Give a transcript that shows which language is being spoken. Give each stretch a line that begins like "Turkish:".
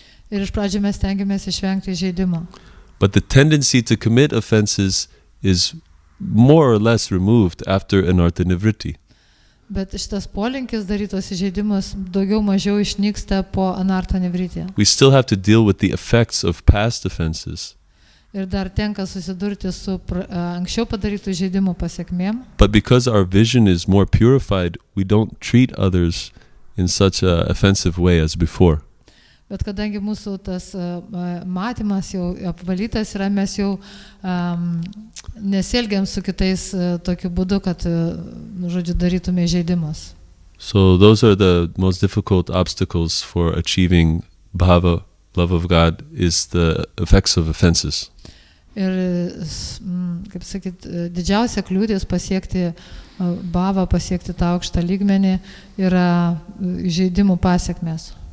Lithuanian: Ir iš pradžių mes stengiamės išvengti įžeidimo.
English: But the tendency to commit offenses is more or less removed after anartha nivritti.
Lithuanian: Bet šitas polinkis daryti tos įžeidimus daugiau mažiau išnyksta po anartha nivritti.
English: We still have to deal with the effects of past offenses.
Lithuanian: Ir dar tenka susidurti su anksčiau padarytų įžeidimų pasekmėm.
English: But because our vision is more purified, we don't treat others in such an offensive way as before.
Lithuanian: Bet kadangi mūsų tas matymas jau apvalytas yra, mes jau nesielgiam su kitais tokiu būdu, kad, žodžiu, darytume įžeidimus.
English: So those are the most difficult obstacles for achieving bhava, love of God, is the effects of offenses.
Lithuanian: Ir, kaip sakyt, didžiausia kliūtis pasiekti bhavą, pasiekti tą aukštą lygmenį yra įžeidimų pasekmės.